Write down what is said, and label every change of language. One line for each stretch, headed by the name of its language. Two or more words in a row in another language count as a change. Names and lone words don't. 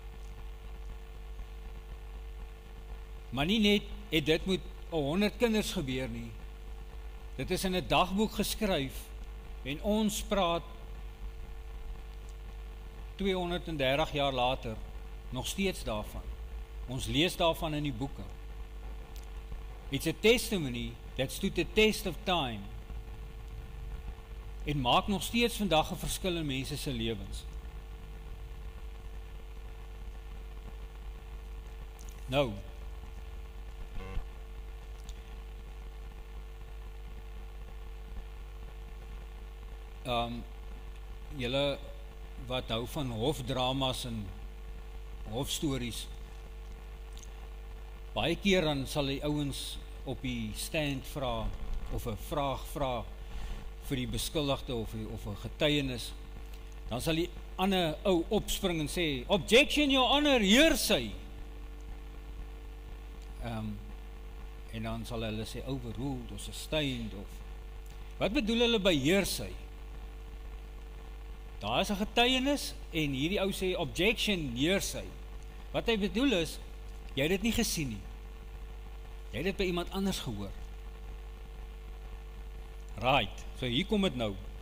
Afrikaans: Maar nie net het dit met 100 kinders gebeur nie. Dit is in 'n dagboek geskryf en ons praat 230 jaar later nog steeds daarvan. Ons lees daarvan in die boeke.
English: It's a testimony that stood the test of time.
Afrikaans: En maak nog steeds vandag 'n verskil in mense se lewens. Nou, julle wat hou van hofdramas en hofstories, baie keer dan sal die ouens op die stand vra, of 'n vraag vra vir die beskuldigde of 'n getuienis, dan sal die ander ou opspring en sê,
English: objection your honor, hearsay.
Afrikaans: En dan sal hulle sê overruled of sustained of, wat bedoel hulle by hearsay? Daar is 'n getuienis en hierdie ou sê
English: objection, hearsay.
Afrikaans: Wat hy bedoel is, jy het dit nie gesien nie. Jy het dit by iemand anders gehoor. Right, so hier kom dit nou.